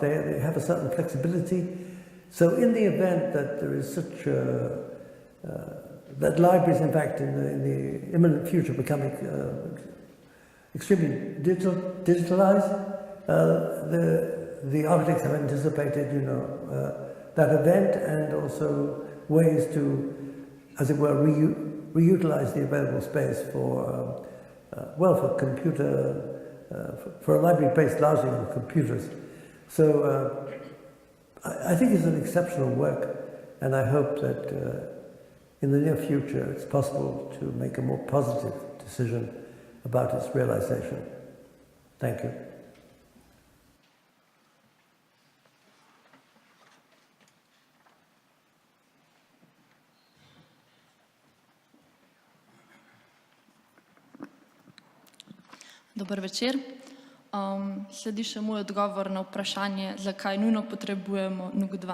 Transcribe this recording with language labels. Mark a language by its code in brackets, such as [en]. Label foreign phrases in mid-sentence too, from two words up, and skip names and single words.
[en] They have a certain flexibility. So in the event that there is such that libraries, in fact, in the imminent future becoming extremely digitalized, the architects have anticipated, that event, and also ways to, as it were, reutilize the available space for, for computer, for a library based largely on computers. So I think it's an exceptional work, and I hope that in the near future it's possible to make a more positive decision about its realization. Thank you. [sl] Dober večer. Sledi še moj odgovor na vprašanje, zakaj nujno potrebujemo NUK 2.